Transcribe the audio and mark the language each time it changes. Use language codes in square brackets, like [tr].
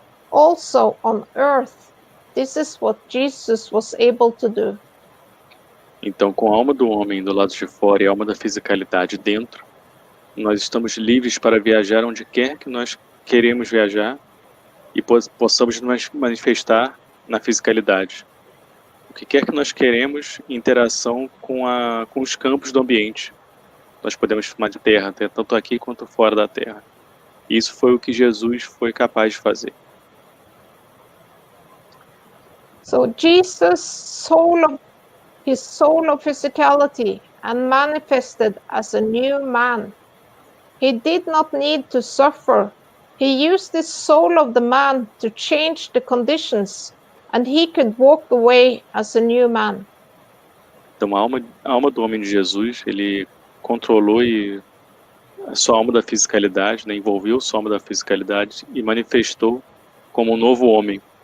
[en] Also on earth, this is what Jesus was able to do. [pt] Então, com a alma do homem do lado de fora e a alma da fisicalidade dentro, nós estamos livres para viajar onde quer que nós queremos viajar e possamos nos manifestar na fisicalidade. O que quer que nós queremos em interação com os campos do ambiente. Nós podemos chamar de terra, tanto aqui quanto fora da terra. Isso foi o que Jesus foi capaz de fazer. [en] So Jesus his soul of physicality and manifested as a new man. He did not need to suffer. He used the soul of the man to change the conditions, and he could walk away as a new man. [pt] Então a alma do homem de Jesus, ele controlou a sua alma da fisicalidade, né, envolveu sua alma da fisicalidade e manifestou como um novo homem.